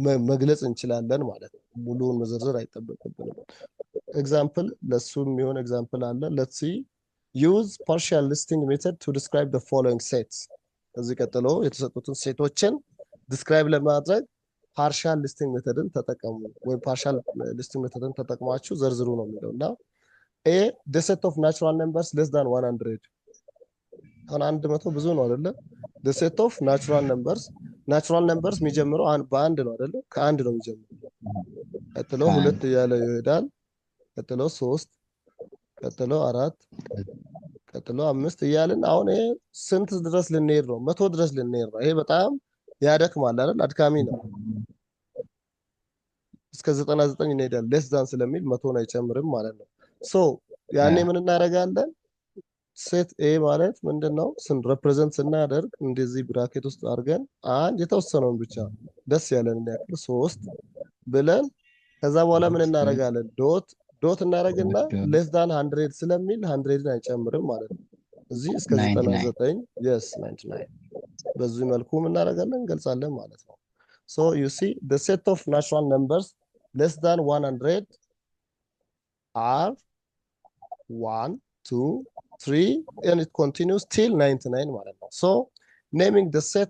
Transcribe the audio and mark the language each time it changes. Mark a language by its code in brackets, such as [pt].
[am] መግለጽ እንችላለን ማለት ነው። ሙሉውን መዘርዘር አይጠበቅብንም። ኤግዛምፕል ለሱ የሚሆን ኤግዛምፕል አለ። [en] ሌትስ ሲ ዩዝ ፓርሻል ሊስቲንግ ሜተድ ቱ ዲስክራይብ ዘ ፎሎዊንግ ሴትስ። [am] ከዚህ ቀጥሎ የተሰጡትን ሴቶችን ዲስክራይብ ለማድረግ ፓርሻል ሊስቲንግ ሜተድን ተጠቀሙ ወይም ፓርሻል ሊስቲንግ ሜተድን ተጠቅማችሁ ዘርዝሩ ነው የሚለው እና ኤ [en] the set of natural numbers less than 100 [am] አሁን 100 ብዙ ነው አይደለ? [en] the set of natural numbers [am] የሚጀምረው በአንድ ነው አይደለ? ከአንድ ነው የሚጀምረው። ቀጥሎ ሁለት እያለ ይሄዳል። ቀጥሎ ሶስት፣ ቀጥሎ አራት፣ ቀጥሎ አምስት እያልን አሁን ይሄ ስንት ድረስ ልንሄድ ነው? 100 ድረስ ልንሄድ ነው። ይሄ በጣም ያደክማል አይደል? አድካሚ ነው። እስከ 99 እንሄዳለን። ሌስ ዳን ስለሚል 100 አይጨምርም ማለት ነው። ሶ ያኔ ምን እናደርጋለን? ሴት ኤ ማለት ምንድነው? ሪፕሬዘንት ስናደርግ እንደዚህ ብራኬት ውስጥ አድርገን አንድ የተወሰነውን ብቻ ደስ ያለን ያክል 3 ብለን ከዛ በኋላ ምን እናደርጋለን? ዶት እናደርግና ሌስ ዳን 100 ስለሚል 100ን አይጨምርም ማለት ነው። እዚህ እስከ 99 yes 99 በዚህ መልኩ ምን እናደርጋለን? እንገልጻለን ማለት ነው። [en] So you see the set of natural numbers less than 100 are 1, 2, 3 and it continues till 99 ማለት ነው። So naming the